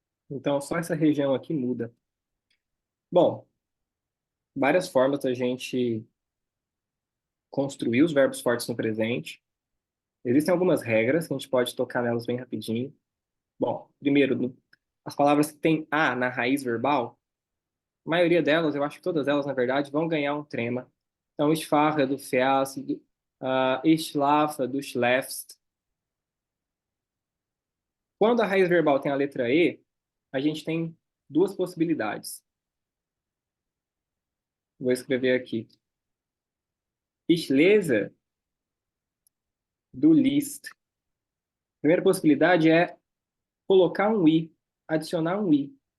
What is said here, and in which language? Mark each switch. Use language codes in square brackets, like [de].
[pt] Então, só essa região aqui muda. Bom, várias formas da gente construir os verbos fortes no presente. Existem algumas regras que a gente pode tocar nelas bem rapidinho. Bom, primeiro, as palavras que têm A na raiz verbal, a maioria delas, eu acho que todas elas, na verdade, vão ganhar um trema. [de] Então, ich fahre, du fährst, ich schlafe, du schläfst. [pt] Quando a raiz verbal tem a letra E, a gente tem duas possibilidades. Vou escrever aqui. [de] Ich lese, du liest. [pt] A primeira possibilidade é colocar um I, adicionar um I.